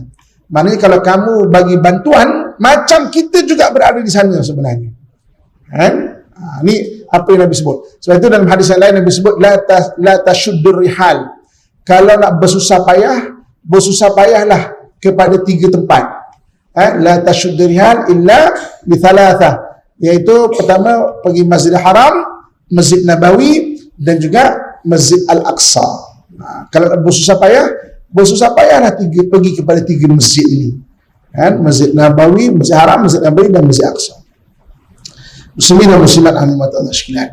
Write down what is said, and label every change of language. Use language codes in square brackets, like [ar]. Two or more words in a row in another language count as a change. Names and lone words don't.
[ms] Maknanya kalau kamu bagi bantuan, macam kita juga berada di sana sebenarnya. Ni apa yang Nabi sebut. Sebab itu dalam hadis yang lain Nabi sebut, [ar] لا تشد الرحال. [ms] Kalau nak bersusah payahlah kepada 3 tempat. [ar] لا تشد الرحال إلا لثلاثة. [ms] Iaitu pertama pergi Masjidil Haram, Masjid Nabawi dan juga Masjid Al-Aqsa. Kalau nak bersusah payahlah pergi kepada 3 masjid ini. Masjid Nabawi, Masjid Haram, Masjid Nabawi dan Masjid Aqsa. Muslimin dan muslimat [ar] رحمه الله تعالى [ms] sekalian.